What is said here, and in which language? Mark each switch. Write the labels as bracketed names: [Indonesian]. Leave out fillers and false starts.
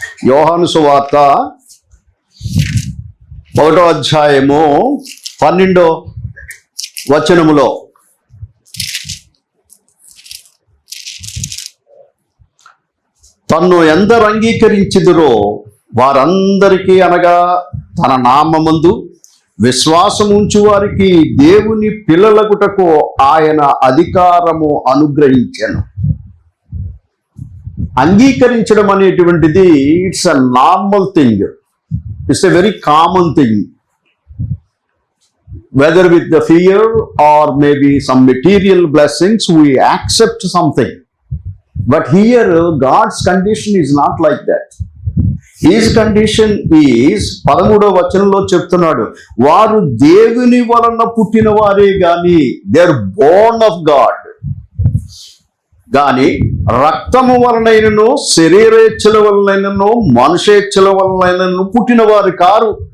[Telugu] యోహాను సువార్త 1వ అధ్యాయము 12వ వచనములో తన్ను ఎందరు అంగీకరించుదురో వారందరికీ, అనగా తన నామమందు విశ్వాసం ఉంచు వారికి దేవుని పిల్లలగుటకు ఆయన అధికారము అనుగ్రహించెను. అంగీకరించడం అనేటువంటిది [English] It's a normal thing, it's a very common thing. Whether with the fear or maybe some material blessings, we accept something. But here, God's condition is not like that. His condition is, [Telugu] 13వ వచనంలో చెప్తున్నాడు, వారు దేవుని వలన పుట్టిన వారే గాని, [English] they are born of God. [Telugu] గాని రక్తము వలనైనను శరీరేచ్ఛల వలనైనను మనుషేచ్ఛల వలనైనను పుట్టిన వారు కారు.